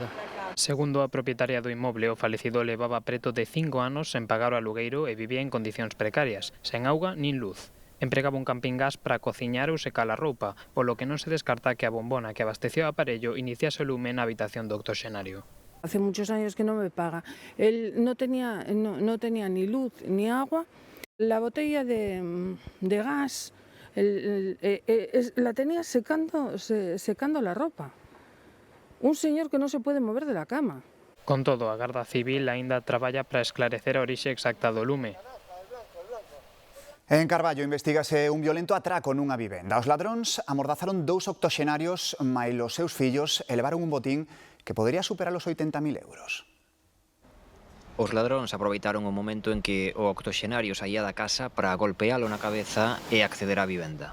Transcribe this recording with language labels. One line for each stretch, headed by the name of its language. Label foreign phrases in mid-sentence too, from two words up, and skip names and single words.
Galician: Segundo a propietaria do inmoble, o falecido levaba preto de 5 anos sen pagar o alugueiro e vivía en condicións precarias, sen auga nin luz. Empregaba un camping gas para cociñar ou secar a roupa, polo que non se descarta que a bombona que abastecía o aparello iniciase o lume na habitación do octoxenario.
Spanish: Hace muchos años que no me paga. Él no tenía ni luz ni agua. La botella de gas la tenía secando la ropa. Un señor que non se puede mover de la cama.
Galician: Con todo, a Garda Civil aínda traballa para esclarecer a orixe exacta do lume. En Carballo investígase un violento atraco nunha vivenda. Os ladróns amordazaron 2 octoxenarios mais os seus fillos e levaron un botín que podería superar os 80.000 euros. Os ladróns aproveitaron o momento en que o octoxenario saía da casa para golpealo na cabeza e acceder á vivenda.